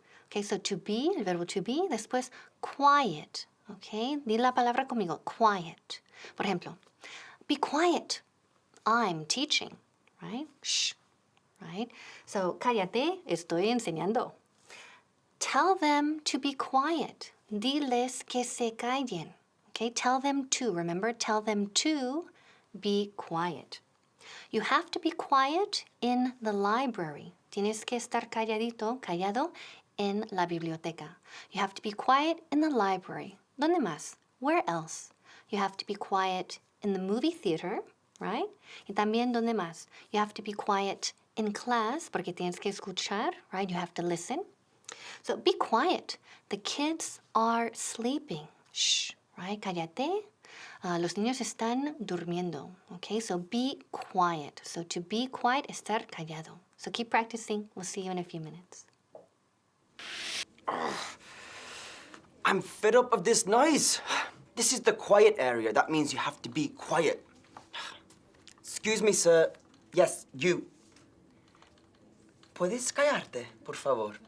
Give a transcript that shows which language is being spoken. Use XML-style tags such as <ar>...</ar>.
<en>Okay, so to be,</en> <es>el verbo</es> <en>to be,</en> <es>después</es> <en>quiet. Okay, di la palabra conmigo, quiet. Por ejemplo, be quiet. I'm teaching, right? Shh, right?</en> <es>So, cállate, estoy enseñando.</es> <en>Tell them to be quiet.</en> <es>Diles que se callen.</es> <en>Okay, tell them to, remember, tell them to be quiet. You have to be quiet in the library.</en> <es>Tienes que estar calladito, callado en la biblioteca.</es> <en>You have to be quiet in the library.</en> <es>¿Dónde más?</es> <en>Where else? You have to be quiet in the movie theater, right?</en> <es>Y también, ¿dónde más?</es> <en>You have to be quiet in class,</en> <es>porque tienes que escuchar,</es> <en>right? You have to listen. So be quiet. The kids are sleeping. Shh, right?</en> <es>Cállate. Los niños están durmiendo.</es> <en>Okay, so be quiet. So to be quiet,</en> <es>estar callado.</es> <en>So keep practicing. We'll see you in a few minutes. I'm fed up of this noise. This is the quiet area. That means you have to be quiet. Excuse me, sir. Yes, you.</en> <es>¿Puedes callarte, por favor?</es>